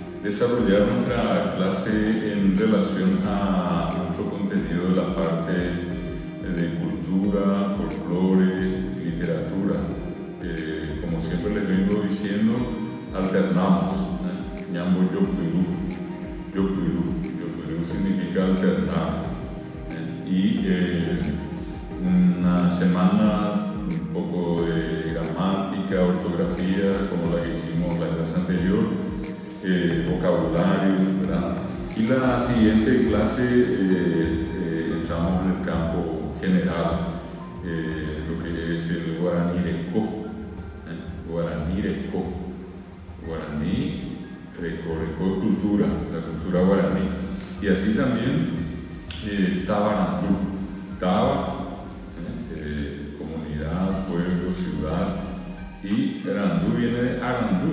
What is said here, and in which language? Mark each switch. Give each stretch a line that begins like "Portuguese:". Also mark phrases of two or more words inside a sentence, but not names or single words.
Spanish: desarrollar nuestra clase en relación a nuestro contenido de la parte de cultura, folclore, literatura. Como siempre les vengo diciendo, alternamos.
Guarani: Ñambo Yopiru.
Spanish: Yopiru significa alternar. Y una semana un poco de gramática, ortografía, como la que hicimos la clase anterior, vocabulario, ¿verdad? Y la siguiente clase entramos en el campo general, lo que es el
Guarani: guaraní reco, guaraní reco
Spanish: es cultura, la cultura guaraní, y así también Tabarandú, Taba, comunidad, pueblo, ciudad, y Arandú viene de Arandú.